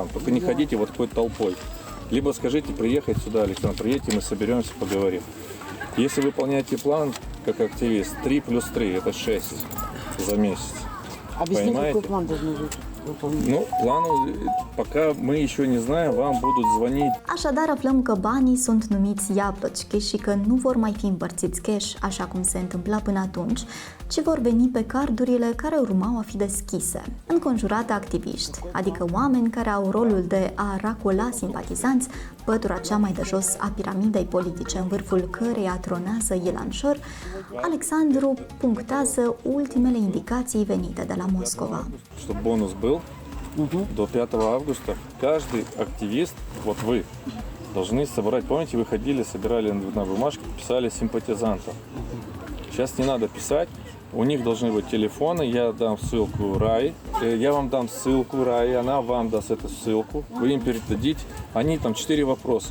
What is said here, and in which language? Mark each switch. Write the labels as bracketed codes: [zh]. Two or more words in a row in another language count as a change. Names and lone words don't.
[ru] Только не ходите вот такой толпой. Либо скажите приехать сюда, Александр, приедете, мы соберемся, поговорим. Если выполняете план, как активист, 3 плюс 3, это 6 за месяц. Объясни, какой план должен быть? Ну, плану, пока мы еще не знаем, вам будут звонить. [ro] Așadar, aflăm că banii sunt numiți iablochki și că nu vor mai fi împărțiți cash, așa cum se întâmpla până atunci, ci vor veni pe cardurile care urmau a fi deschise, înconjurate activiști, adică oameni care au rolul de a racola simpatizanți, pătura cea mai de jos a piramidei politice, în vârful căreia tronează Ilan Shor. Alexandru punctează ultimele indicații venite de la Moscova. [ru] Чтобы бонус был до 5 августа, каждый активист, вот вы, должны собрать, помните, вы ходили, собирали на бумажке, писали симпатизантов. Сейчас не надо писать, у них должны быть телефоны, я дам ссылку Рае, я вам дам ссылку Рае, она вам даст эту ссылку, вы им передадите, они там 4 вопроса.